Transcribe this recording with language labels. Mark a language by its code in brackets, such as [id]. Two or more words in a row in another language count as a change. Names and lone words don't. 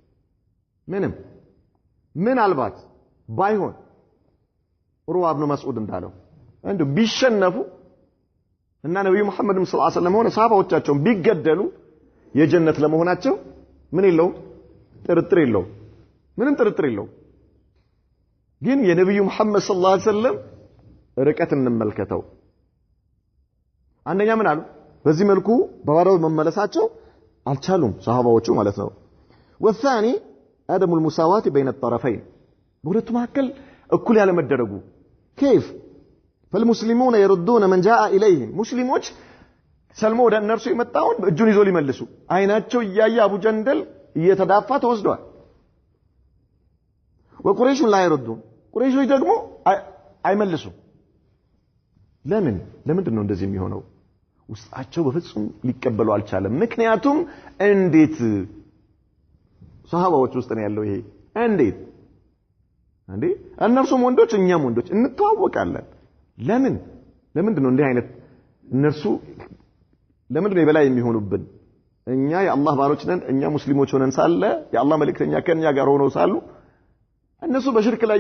[am] ምን አልባት ባይሆን ሩዋ ኢብኑ መስዑድ እንዳለው እንዴ ቢሸነፉ እና ነብዩ መሐመድ [ar] صلى الله عليه وسلم [am] ሆነ ሰሃባዎቻቸው ቢገደሉ የጀነት ለመሆናቸው ምን የለውም ጥርጥር የለውም ምንም ጥርጥር የለውም ግን የነብዩ መሐመድ [ar] صلى الله عليه وسلم [am] ርቀት እንመልከተው አንደኛ ምን አሉ በዚህ መልኩ በባዶ መመለሳቸው አልቻሉም ሰሃባዎቹ ማለት ነው [ar] والثاني عدم المساواة بين الطرفين [am] በሁለቱ መካከል እኩል ያለ መደረጉ [ar] كيف فالمسلمون يردون من جاء إليهم [am] ሙስሊሞች ሰልሞ ወደ እነርሱ የመጣውን እጁን ይዞ ሊመልሱ አይናቸው እያየ አቡ ጀንደል እየተዳፋ ተወስዷል [ar] وقريش لا يردون [am] ቁረይሾች ደግሞ አይመልሱ ለምንድን ነው እንደዚህ የሚሆነው ውስጣቸው በፍጹም ሊቀበሉ አልቻለም ምክንያቱም እንዴት ሰሃባዎች ውስጥ ነው ያለው ይሄ እንዴት እነርሱም ወንዶች እኛም ወንዶች እንተዋወቃለን ለምንድን ነው እንዲህ አይነት እነርሱ ለምንድን ነው የበላይ የሚሆኑብን እኛ የአላህ ባሮች ነን እኛ ሙስሊሞች ሆነን ሳለ የአላህ መልእክተኛ ከኛ ጋር ሆነው ሳሉ እነሱ በሽርክ ላይ